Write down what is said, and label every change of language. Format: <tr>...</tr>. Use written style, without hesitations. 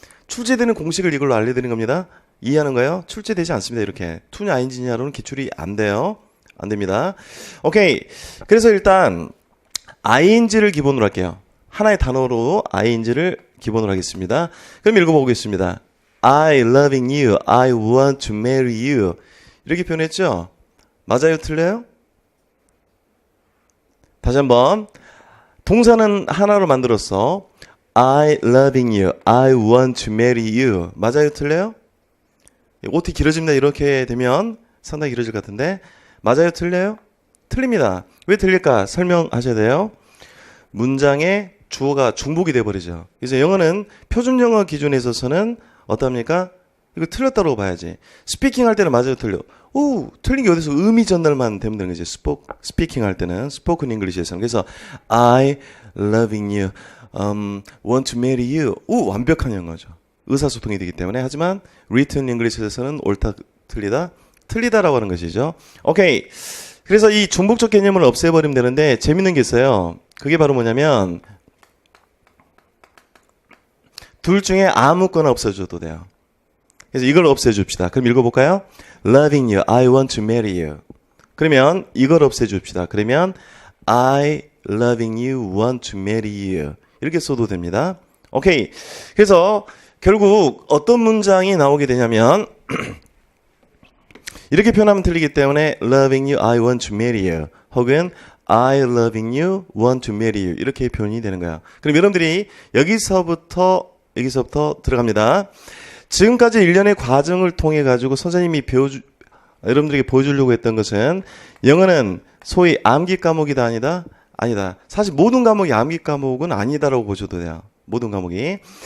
<ko>출제되는 공식을 이걸로 알려드리는 겁니다. 이해하는 거예요? 출제되지 않습니다. 이렇게 to냐 ing냐로는 기출이 안 돼요. 안 됩니다. 오케이. 그래서 일단 ing를 기본으로 할게요. 하나의 단어로 ing를 기본으로 하겠습니다. 그럼 읽어보겠습니다.</ko> <en>I loving you, I want to marry you.</en> <ko>이렇게 표현했죠? 맞아요? 틀려요? 다시 한번. 동사는 하나로 만들었어.</ko> <en>I loving you, I want to marry you.</en> <ko>맞아요? 틀려요? OT 길어집니다. 이렇게 되면 상당히 길어질 것 같은데. 맞아요? 틀려요? 틀립니다. 왜 틀릴까? 설명하셔야 돼요. 문장의 주어가 중복이 돼버리죠. 그래서 영어는 표준 영어 기준에 있어서는 어떻습니까? 이거 틀렸다고 봐야지. 스피킹 할 때는 맞아요, 틀려. 오, 틀린 게 어디서 의미 전달만 되면 되는 거지. 스피킹 할 때는 스포큰 잉글리시에서는. 그래서</ko> <en>I loving you, want to marry you.</en> <ko>오, 완벽한 영어죠. 의사소통이 되기 때문에. 하지만 written 잉글리시에서는 옳다, 틀리다, 틀리다라고 하는 것이죠. 오케이. 그래서 이 중복적 개념을 없애버리면 되는데 재밌는 게 있어요. 그게 바로 뭐냐면 둘 중에 아무거나 없애줘도 돼요. 그래서 이걸 없애줍시다. 그럼 읽어볼까요?</ko> <en>Loving you, I want to marry you.</en> <ko>그러면 이걸 없애줍시다. 그러면</ko> <en>I loving you, want to marry you.</en> <ko>이렇게 써도 됩니다. 오케이. 그래서 결국 어떤 문장이 나오게 되냐면 이렇게 표현하면 틀리기 때문에</ko> <en>loving you, I want to marry you. 혹은 I loving you, want to marry you.</en> <ko>이렇게 표현이 되는 거야. 그럼 여러분들이 여기서부터 들어갑니다. 지금까지 일련의 과정을 통해 가지고 선생님이 여러분들에게 보여주려고 했던 것은 영어는 소위 암기 과목이다 아니다? 아니다. 사실 모든 과목이 암기 과목은 아니다라고 보셔도 돼요. 모든 과목이.</ko>